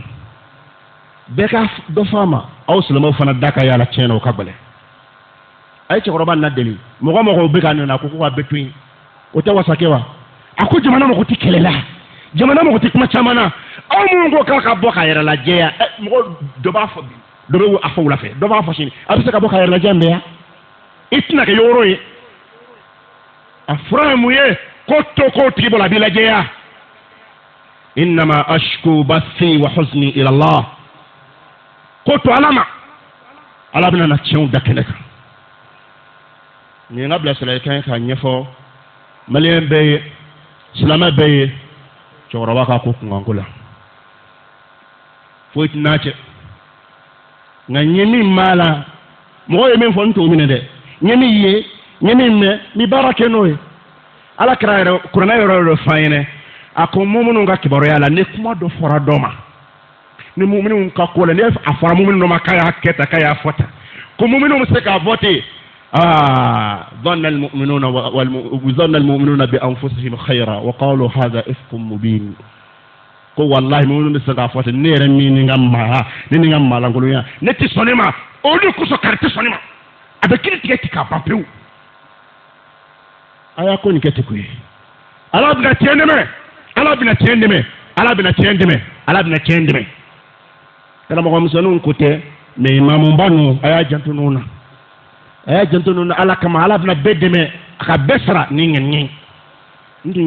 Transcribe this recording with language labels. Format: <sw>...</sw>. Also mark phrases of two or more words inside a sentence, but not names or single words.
<bm>bɛɛ ka dɔ fɔ a ma aw silamɛw fana da ka yala tiɲɛ na o ka gɛlɛn a ye cɛkɔrɔba na deli mɔgɔ mɔgɔ bɛ ka nana a ko k'a bɛ to yen o tɛ wasa kɛ wa a ko jamana mɔgɔ tɛ kɛlɛ la jamana mɔgɔ tɛ kuma caman na aw minnu ko k'a ka bɔ k'a yɛrɛ lajɛya mɔgɔ dɔ b'a fɔ bi dɔ bɛ a fɔ wula fɛ dɔ b'a fɔ sini a bɛ se ka bɔ k'a yɛrɛ lajɛ mɛ yan i tɛna kɛ yɔrɔ ye a fura ye mun ye ko to k'o tigi bɔ la a b'i lajɛya</bm> <ar>إنما أشكو بثي وحزني إلى الله</ar> <bm>ko to ala ma ala bɛna na tiɲɛw da kɛnɛ kan nin ye n ka bilasirali kan k'a ɲɛfɔ maliyɛn bɛɛ ye silamɛ bɛɛ ye cɛkɔrɔba ka ko kunkanko la foyi tɛ n'a cɛ nka n ye min b'a la mɔgɔ ye min fɔ n t'o minɛ dɛ n ye min ye n ye min mɛn n bɛ baara kɛ n'o ye ala kɛra yɛrɛ kuranɛ yɔrɔ f'an ɲɛna a ko muminun ka kibaruya la ni kuma dɔ fɔra dɔ ma ni muminun ka ko la ni a fɔra muminu dɔ ma k'a y'a kɛ tan k'a y'a fɔ tan ko muminun bɛ se k'a fɔ ten</bm> <ar>ظن المؤمنون بأنفسهم خيرا وقالوا هذا إفك مبين</ar> <bm>ko wallahi muminun bɛ se k'a fɔ ten ne yɛrɛ min ni n ka maalankolonya ne tɛ sɔn ne ma olu kosɔn kari tɛ sɔn ne ma a bɛ kiiri tigɛ ten k'a ban pewu a y'a ko nin kɛ ten ko ye ala bɛna tiɲɛ dɛmɛ ala bɛna tiɲɛ dɛmɛ ala bɛna tiɲɛ dɛmɛ ala bɛna tiɲɛ dɛmɛ karamɔgɔmisɛnninw ko tɛ mɛ imamuba ninnu a y'a janto ninnu na a y'a janto ninnu na ala kama ala bɛna bɛɛ dɛmɛ a ka bɛɛ sara ni ŋɛniɲɛ n tun</bm>